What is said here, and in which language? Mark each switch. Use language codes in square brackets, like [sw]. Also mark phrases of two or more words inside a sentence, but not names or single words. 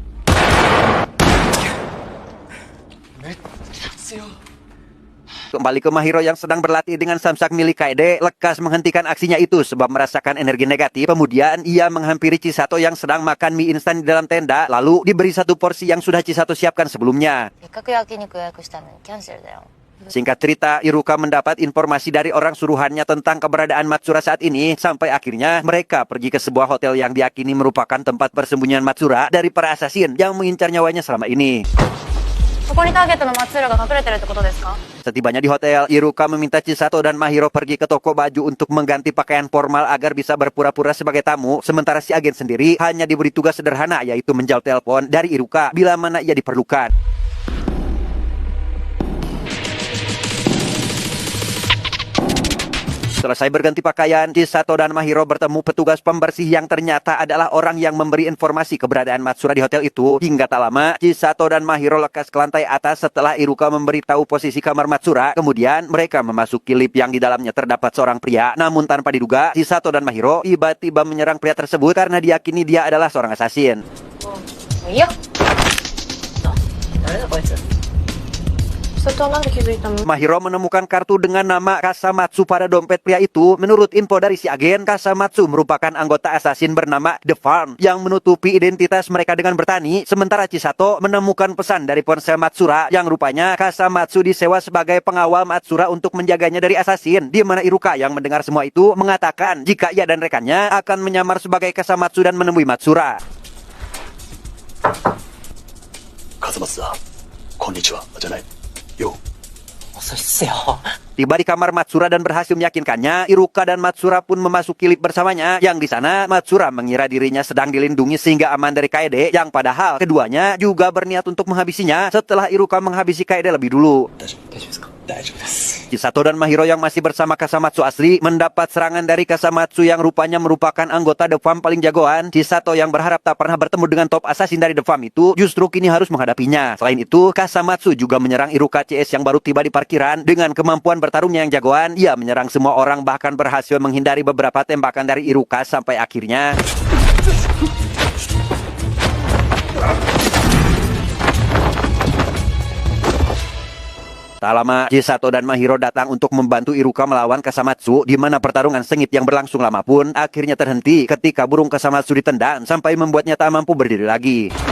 [id] Kembali ke Mahiro yang sedang berlatih dengan samsak milik Kaede, lekas menghentikan aksinya itu sebab merasakan energi negatif. Kemudian ia menghampiri Chisato yang sedang makan mie instan di dalam tenda, lalu diberi satu porsi yang sudah Chisato siapkan sebelumnya. [ja] せっかく焼肉予約したのにキャンセルだよ。 [id] Singkat cerita, Iruka mendapat informasi dari orang suruhannya tentang keberadaan Matsura saat ini, sampai akhirnya mereka pergi ke sebuah hotel yang diyakini merupakan tempat persembunyian Matsura dari para asasin yang mengincar nyawanya selama ini. [ja] ここにターゲットの松浦が隠れてるってことですか？ [id] Setibanya di hotel, Iruka meminta Chisato dan Mahiro pergi ke toko baju untuk mengganti pakaian formal agar bisa berpura-pura sebagai tamu, sementara si agen sendiri hanya diberi tugas sederhana, yaitu menjawab telepon dari Iruka bila mana ia diperlukan. Selesai berganti pakaian, Chisato dan Mahiro bertemu petugas pembersih yang ternyata adalah orang yang memberi informasi keberadaan Matsura di hotel itu. Hingga tak lama, Chisato dan Mahiro lekas ke lantai atas setelah Iruka memberitahu posisi kamar Matsura. Kemudian mereka memasuki lift yang di dalamnya terdapat seorang pria. Namun tanpa diduga, Chisato dan Mahiro tiba-tiba menyerang pria tersebut karena diyakini dia adalah seorang asasin. [ja] いや。誰だこいつ。 [id] Mahiro menemukan kartu dengan nama Kasamatsu pada dompet pria itu. Menurut info dari si agen, Kasamatsu merupakan anggota asasin bernama The Farm yang menutupi identitas mereka dengan bertani. Sementara Chisato menemukan pesan dari ponsel Matsura yang rupanya Kasamatsu disewa sebagai pengawal Matsura untuk menjaganya dari asasin. Di mana Iruka yang mendengar semua itu mengatakan jika ia dan rekannya akan menyamar sebagai Kasamatsu dan menemui Matsura. [ja] Kasamatsu, こんにちは、じゃない. Yo. [id] Tiba di kamar Matsura dan berhasil meyakinkannya, Iruka dan Matsura pun memasuki lift bersamanya. Yang di sana Matsura mengira dirinya sedang dilindungi sehingga aman dari Kaede, yang padahal keduanya juga berniat untuk menghabisinya setelah Iruka menghabisi Kaede lebih dulu. [ja] 大丈夫ですか？大丈夫です。 [id] Chisato dan Mahiro yang masih bersama Kasamatsu asli mendapat serangan dari Kasamatsu yang rupanya merupakan anggota The Fam paling jagoan. Chisato yang berharap tak pernah bertemu dengan [en] top assassin [id] dari The Fam itu justru kini harus menghadapinya. Selain itu, Kasamatsu juga menyerang Iruka CS yang baru tiba di parkiran. Dengan kemampuan bertarungnya yang jagoan, ia menyerang semua orang bahkan berhasil menghindari beberapa tembakan dari Iruka sampai akhirnya tak lama, Chisato dan Mahiro datang untuk membantu Iruka melawan Kasamatsu, di mana pertarungan sengit yang berlangsung lama pun akhirnya terhenti ketika burung Kasamatsu ditendang sampai membuatnya tak mampu berdiri lagi.